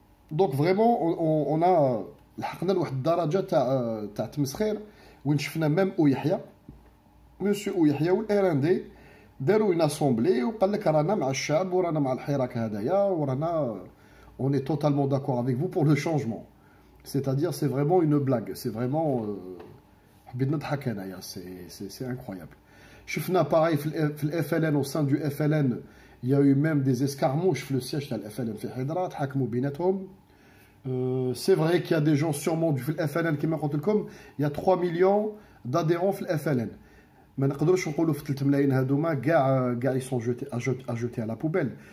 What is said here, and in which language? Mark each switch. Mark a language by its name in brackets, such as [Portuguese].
[French] Donc vraiment on a [Arabic] لحقنا لواحد الدرجه تاع تمسخير وين شفنا ميم اويحيى مسيو اويحيى والايراندي داروا [French] une assemblée [Arabic] وقال لك رانا مع الشعب ورانا مع الحراك هذايا ورانا [French] on est totalement d'accord avec vous pour le changement. C'est-à-dire c'est vraiment une blague, c'est vraiment [Arabic] حبيت نضحك انايا [French] c'est incroyable. شفنا pareil في الFLN au sein du FLN. Il y a eu même des escarmouches sur le siège de l'FLN [Arabic] في حيدرة تحاكموا بيناتهم. [French] C'est vrai qu'il y a des gens sûrement du FLN qui m'ont comme il y a 3 millions d'adhérents في الFLN. [Arabic] ما نقدروش نقولوا في 3 ملايين هذوما كاع [French] ils sont jetés à la poubelle.